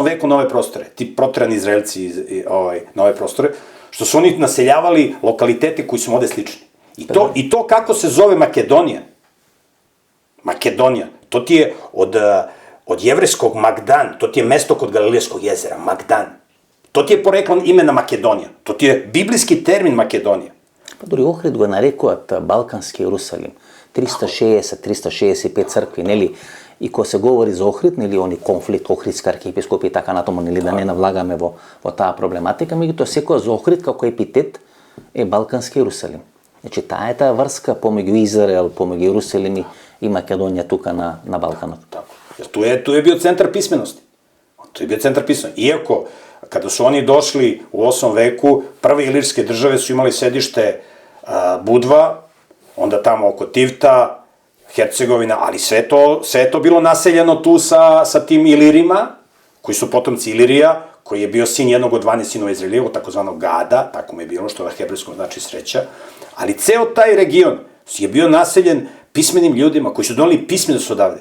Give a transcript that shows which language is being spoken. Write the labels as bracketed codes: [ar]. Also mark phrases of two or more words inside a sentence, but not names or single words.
[sr] veku na ove prostore, ti proterani Izraelci na ove prostore, što su oni naseljavali lokalitete koji su ovde slični. I to kako se zove Makedonija. Makedonija, to ti je od jevreskog Magdan, to ti je mesto kod Galilejskog jezera, Magdan. To ti je poreklo imena Makedonija. To ti je biblijski termin Makedonija. [mk] Па дори Охрид го нарекуваат Балкански Јерусалим. 360-365 цркви, нели? И кога се говори за Охрид, нели, они конфликт, Охридска архиепископија и така натаму, нели, да не навлагаме во таа проблематика, меѓутоа секоја за Охрид како епитет е Балкански Јерусалим. Значи, таа е таа врска помеѓу Израел, помеѓу Јерусалим и Македонија тука на Балканот. [sr] Tako. Jer tu je bio centar pismenosti. Tu je bio centar pismenosti. Iako, kada su oni došli u 8. veku, prve ilirske države su imali sedište Budva, onda tamo oko Tivta, Hercegovina, ali sve je to bilo naseljeno tu sa tim Ilirima, koji su potomci Ilirija, koji je bio sin jednog od 12 sinova Izraelijevog, takozvanog Gada, tako mu je bilo, što na hebrejskom znači sreća, ali ceo taj region je bio naseljen pismenim ljudima koji su doneli pismenost odavde.